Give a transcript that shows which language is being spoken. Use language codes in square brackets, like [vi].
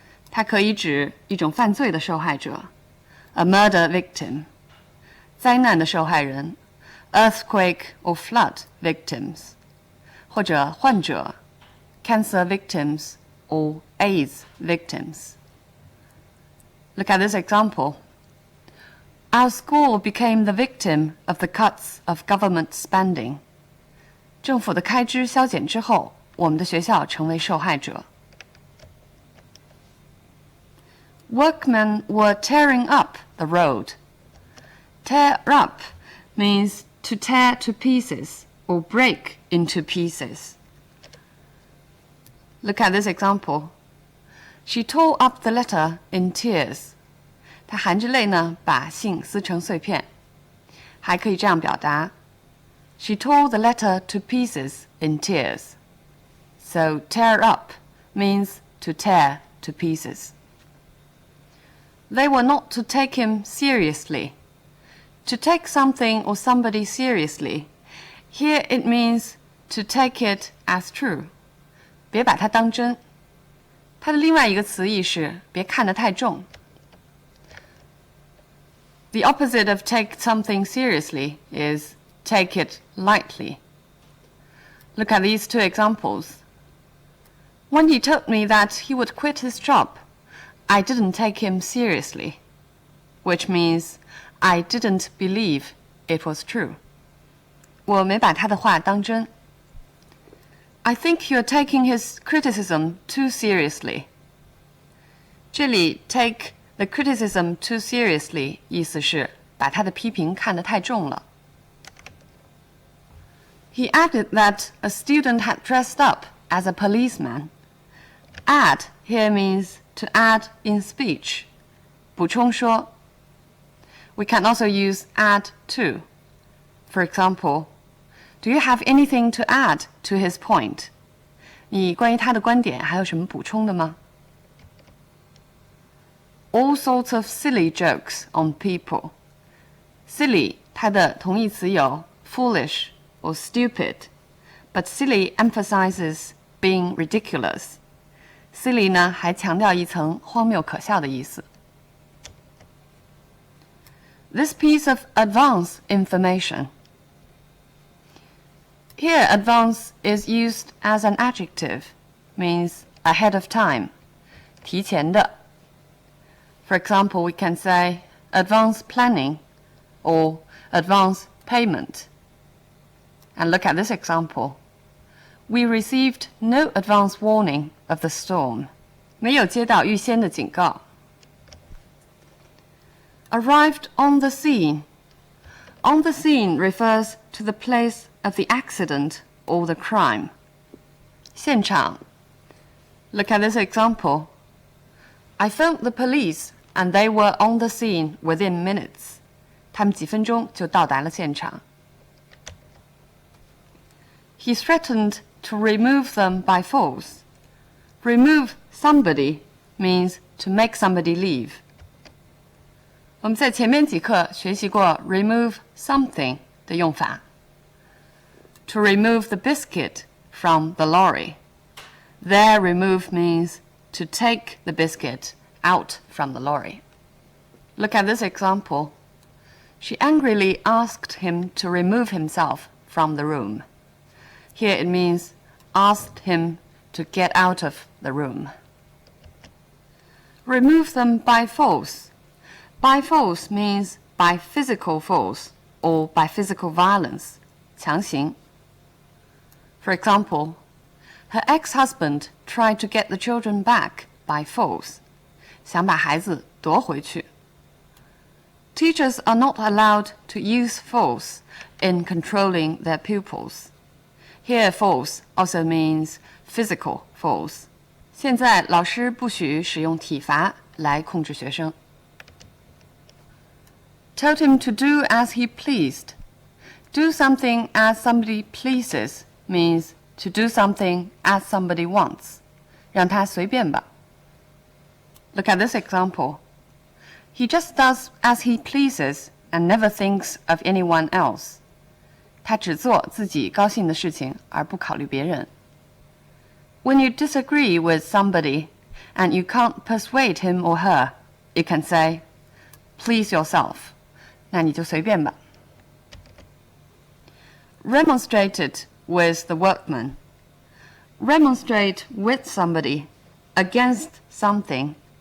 [zh] 它可以指一种犯罪的受害者 [en] a murder victim, [zh] 灾难的受害人 [en] earthquake or flood victims, [zh] 或者患者 [en] cancer victims or AIDS victims. Look at this example. Our school became the victim of the cuts of government spending. [zh] 政府的开支削减之后，我们的学校成为受害者。 [en] Workmen were tearing up the road. Tear up means to tear to pieces or break into pieces. Look at this example. She tore up the letter in tears. [zh] 她含着泪呢，把信撕成碎片。还可以这样表达 [en] She tore the letter to pieces in tears. So tear up means to tear to pieces. They were not to take him seriously. To take something or somebody seriously, here it means to take it as true. [zh] 别把它当真。它的另外一个词义是别看得太重。 [en] The opposite of take something seriously is take it lightly. Look at these two examples. When he told me that he would quit his job, I didn't take him seriously, which means I didn't believe it was true. [zh] 我没把他的话当真。 [en] I think you're taking his criticism too seriously. [zh] 这里 [en] take the criticism too seriously [zh] 意思是把他的批评看得太重了。 [en] He added that a student had dressed up as a policeman. Add here means to add in speech, [zh] 补充说. [en] We can also use add to. For example, do you have anything to add to his point? [zh] 你关于他的观点还有什么补充的吗? [en] All sorts of silly jokes on people. Silly, [zh] 它的同义词有 [en] foolish or stupid, but silly emphasizes being ridiculous. [zh] Silly 呢，还强调一层荒谬可笑的意思。 [en] This piece of advanced information. Here, advance is used as an adjective, means ahead of time, [zh] 提前的。 [en] For example, we can say advance planning or advance payment. And look at this example. We received no advance warning of the storm. [zh] 没有接到预先的警告。 [en] Arrived on the scene. On the scene refers to the place of the accident or the crime. [zh] 现场. [en] Look at this example. I phoned the police and they were on the scene within minutes. [zh] 他们几分钟就到达了现场。 [en] He threatened to remove them by force. Remove somebody means to make somebody leave. [zh] 我们在前面几课学习过 remove something 的用法。 [en] To remove the biscuit from the lorry. There, remove means to take the biscuit out from the lorry. Look at this example. She angrily asked him to remove himself from the room. Here it means asked him to get out of the room. Remove them by force. By force means by physical force or by physical violence, [zh] 强行. [en] For example, her ex-husband tried to get the children back by force. [zh] 想把孩子夺回去. [en] Teachers are not allowed to use force in controlling their pupils. Here, force also means physical force. [zh] 现在老师不许使用体罚来控制学生。 [en] Told him to do as he pleased. Do something as somebody pleases means to do something as somebody wants. [zh] 让他随便吧。 [en] Look at this example. He just does as he pleases and never thinks of anyone else. [zh] 他只做自己高兴的事情，而不考虑别人。 [en] When you disagree with somebody and you can't persuade him or her, you can say, please yourself. [zh] 那你就随便吧。 [en] Remonstrated with the workman. Remonstrate with somebody against something.